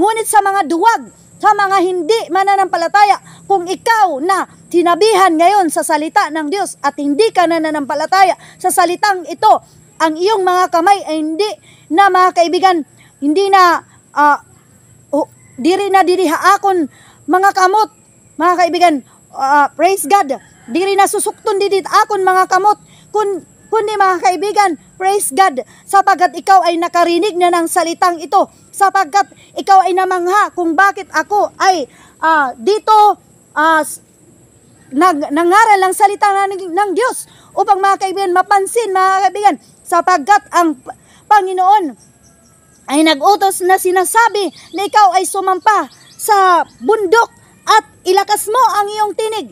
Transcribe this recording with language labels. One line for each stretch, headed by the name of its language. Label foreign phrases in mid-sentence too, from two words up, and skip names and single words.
Filipino: Ngunit sa mga duwag, sa mga hindi mananampalataya, kung ikaw na tinabihan ngayon sa salita ng Diyos at hindi ka nananampalataya sa salitang ito, ang iyong mga kamay ay hindi na, mga kaibigan, hindi na
Waray: diri na dirihaakon mga kamot,
Filipino: mga kaibigan.
English: Praise God.
Waray: Diri na susukton didit akon mga kamot,
Filipino: kundi, mga kaibigan,
English: praise God,
Filipino: sapagkat ikaw ay nakarinig na ng salitang ito, sapagkat ikaw ay namangha kung bakit ako ay dito nangaral ng salita ng Diyos, upang, mga kaibigan, mapansin, mga kaibigan, sapagkat ang Panginoon ay nag-utos na sinasabi na ikaw ay sumampa sa bundok at ilakas mo ang iyong tinig.